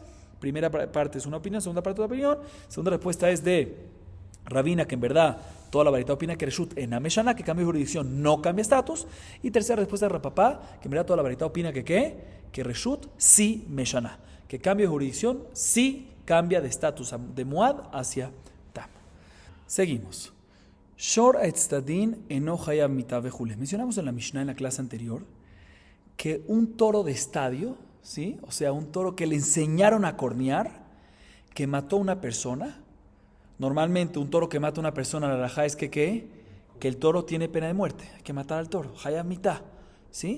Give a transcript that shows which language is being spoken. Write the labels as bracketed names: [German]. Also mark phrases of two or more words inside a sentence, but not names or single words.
[Spanish] Primera parte es una opinión, segunda parte es una opinión. Segunda respuesta es de Rabina, que en verdad toda la baraitá opina que [Hebrew] רשות אינה משנה, [Spanish] que cambio de jurisdicción no cambia estatus. Y tercera respuesta de Rapapá, que en verdad toda la baraitá opina que que Reshut sí meshana, que cambio de jurisdicción sí cambia de estatus de Moad hacia Tam. Seguimos. [Hebrew] שור האצטדין אינו חייב מיתה וכולי. [Spanish] Mencionamos en la Mishnah, en la clase anterior, que un toro de estadio, ¿sí? O sea, un toro que le enseñaron a cornear, que mató a una persona. Normalmente un toro que mata a una persona, la halajá es que el toro tiene pena de muerte. Hay que matar al toro. [Hebrew] חייב מיתה, [Spanish] ¿sí?